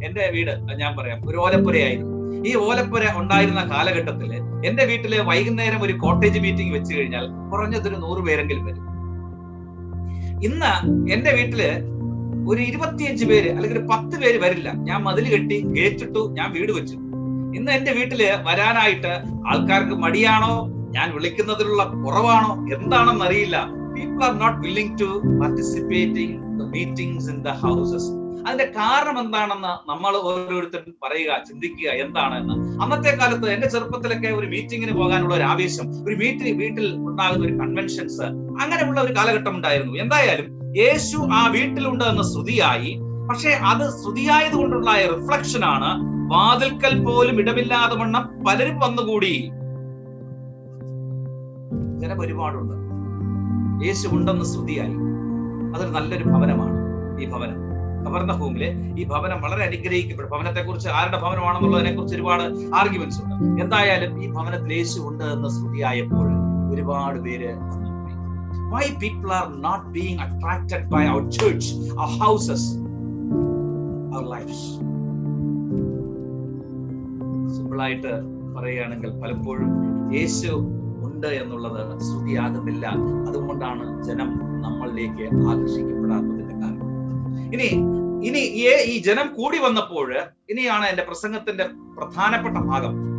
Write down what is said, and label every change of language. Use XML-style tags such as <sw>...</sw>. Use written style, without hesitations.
<ml>എന്റെ വീട് ഞാൻ പറയാം, ഒരു ഓലപ്പുരയായിരുന്നു. ഈ ഓലപ്പുര ഉണ്ടായിരുന്ന കാലഘട്ടത്തില് എന്റെ വീട്ടില് വൈകുന്നേരം ഒരു കോട്ടേജ് മീറ്റിംഗ് വെച്ച് കഴിഞ്ഞാൽ കുറഞ്ഞതൊരു 100 പേരെങ്കിലും വരും. ഇന്ന് എന്റെ വീട്ടില് ഒരു 25 പേര് അല്ലെങ്കിൽ 10 പേര് വരില്ല. ഞാൻ മതിൽ കെട്ടി ഗേറ്റിട്ടു, ഞാൻ വീട് വെച്ചു. ഇന്ന് എന്റെ വീട്ടില് വരാനായിട്ട് ആൾക്കാർക്ക് മടിയാണോ, ഞാൻ വിളിക്കുന്നതിലുള്ള കുറവാണോ, എന്താണെന്ന് അറിയില്ല.</ml> <en>People are not willing to participating the meetings in the houses.</en> <ml>അതിന്റെ കാരണം എന്താണെന്ന് നമ്മൾ ഓരോരുത്തരും പറയുക, ചിന്തിക്കുക എന്താണെന്ന്. അന്നത്തെ കാലത്ത് എന്റെ ചെറുപ്പത്തിലൊക്കെ ഒരു മീറ്റിങ്ങിന് പോകാനുള്ള ഒരു ആവേശം, ഒരു വീട്ടിൽ ഉണ്ടാകുന്ന ഒരു കൺവെൻഷൻസ്, അങ്ങനെയുള്ള ഒരു കാലഘട്ടം ഉണ്ടായിരുന്നു. എന്തായാലും യേശു ആ വീട്ടിലുണ്ട് എന്ന സ്തുതിയായി. പക്ഷെ അത് സ്തുതിയായത് കൊണ്ടുള്ള റിഫ്ലക്ഷൻ ആണ്. വാതിൽക്കൽ പോലും ഇടമില്ലാതെ വണ്ണം പലരും വന്നുകൂടി. ജനം ഒരുപാടുണ്ട്. യേശു ഉണ്ടെന്ന് സ്തുതിയായി. അതൊരു നല്ലൊരു ഭവനമാണ് ഈ ഭവനം. കവർന്നഹൂമിലെ ഈ ഭവനം വളരെ അനുഗ്രഹിക്കപ്പെടും. ഭവനത്തെ കുറിച്ച് ആരുടെ ഭവനമാണെന്നുള്ളതിനെ കുറിച്ച് ഒരുപാട് ആർഗ്യുമെന്റ്സ് ഉണ്ട്. എന്തായാലും ഈ ഭവനത്തിൽ യേശു ഉണ്ട് എന്ന സ്തുതിയായപ്പോൾ ഒരുപാട് പേര് വന്നുപോയി.</ml> <en>Why people are not being attracted by our church, our houses, our lives?</en> <ml>Simple ആയിട്ട് പറയുകയാണെങ്കിൽ പലപ്പോഴും യേശു ഉണ്ട് എന്നുള്ളത് സ്തുതിയാകുന്നില്ല. അതുകൊണ്ടാണ് ജനം നമ്മളിലേക്ക് ആകർഷിക്കപ്പെടാത്തതിന്റെ കാരണം. ഇനി ഈ ജനം കൂടി വന്നപ്പോൾ, ഇനിയാണ് എന്റെ പ്രസംഗത്തിന്റെ പ്രധാനപ്പെട്ട ഭാഗം.</ml>